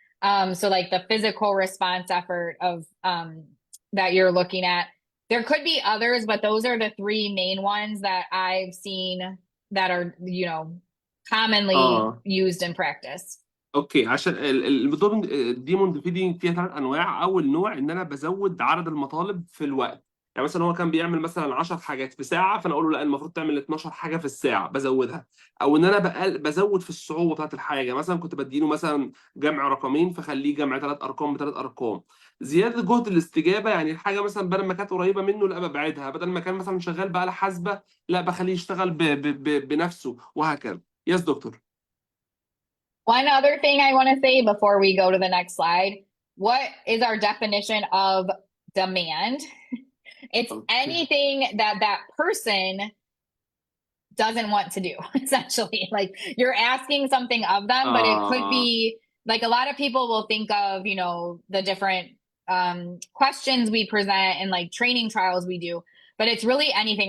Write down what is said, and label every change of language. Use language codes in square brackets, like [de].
[en] So like the physical response effort of that you're looking at. There could be others, but those are the 3 main ones that I've seen that are, you know, commonly used in practice. [ar] اوكي. عشان الديموند فيدنج فيها 3 انواع. اول نوع ان انا بزود عدد المطالب في الوقت. يعني مثلا هو كان بيعمل مثلا 10 حاجات في ساعه، فانا اقول له لا المفروض تعمل 12 حاجه في الساعه، بزودها. او ان انا بزود في الصعوبه بتاعت الحاجه. مثلا كنت بديله مثلا جمع رقمين فخليه جمع 3 ارقام ب3 ارقام. زياده جهد الاستجابه، يعني الحاجه مثلا بدل ما كانت قريبه منه لا ببعدها، بدل ما كان مثلا شغال بآلة حاسبه لا بخليه يشتغل بنفسه، وهكذا. [en] Yes doctor. One other thing I want to say before we go to the next slide, what is our definition of demand? It's anything that that person doesn't want to do, essentially. Like you're asking something of them, but it could be like a lot of people will think of, you know, the different questions we present and like training trials we do, but it's really anything.